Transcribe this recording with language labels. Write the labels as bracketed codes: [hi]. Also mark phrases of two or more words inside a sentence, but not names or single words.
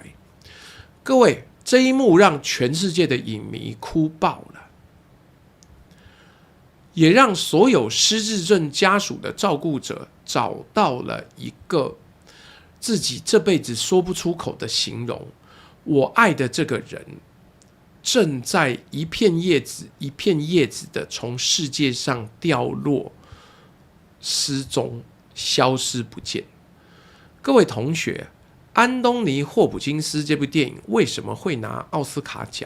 [zh] 各位，這一幕讓全世界的影迷哭爆了，也讓所有失智症家屬的照顧者找到了一個自己這輩子說不出口的形容：我愛的這個人正在一片葉子一片葉子的從世界上掉落、失蹤、消失不見。各位同學，安東尼·霍普金斯這部電影為什麼會拿奧斯卡獎？